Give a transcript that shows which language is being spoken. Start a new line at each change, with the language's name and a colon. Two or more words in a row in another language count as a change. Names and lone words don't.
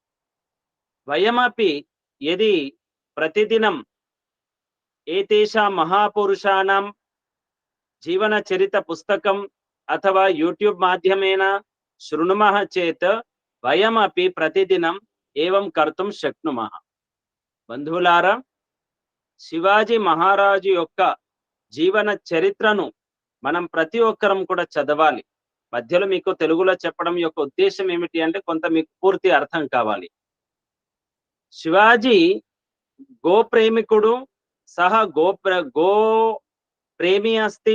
Sanskrit: वयमपि यदि प्रतिदिनं एतेषां महापुरुषाणां जीवनचरितपुस्तकम् अथवा यूट्यूब् माध्यमेन शृणुमः चेत् वयमपि प्रतिदिनं एवं कर्तुं शक्नुमः।
Telugu: బంధువులారా, శివాజీ మహారాజు యొక్క జీవన చరిత్రను మనం ప్రతి ఒక్కరం కూడా చదవాలి. మధ్యలో మీకు తెలుగులో చెప్పడం యొక్క ఉద్దేశం ఏమిటి అంటే కొంత మీకు పూర్తి అర్థం కావాలి.
Sanskrit: శివాజీ
Telugu: గో ప్రేమికుడు,
Sanskrit: సహ గో ప్రేమి అస్తి.